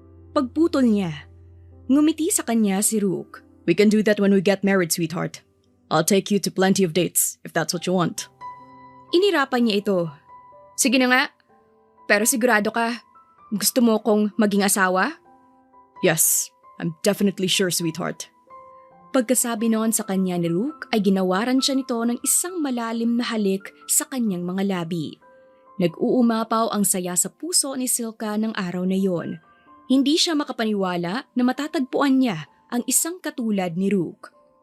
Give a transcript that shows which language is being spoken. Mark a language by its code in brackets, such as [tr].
[tl] Pagputol niya, ngumiti sa kanya si Rook. [en] We can do that when we get married, sweetheart. I'll take you to plenty of dates if that's what you want. [tl] Inirapan niya ito. Sige na nga. Pero sigurado ka, gusto mo kong maging asawa? [en] Yes, I'm definitely sure, sweetheart. [tl] Pagkasabi noon sa kanya ni Rook ay ginawaran siya nito ng isang malalim na halik sa kanyang mga labi. Nag-uumapaw ang saya sa puso ni Silka ng araw na yon. Hindi siya makapaniwala na matatagpuan niya ang isang katulad ni Rook.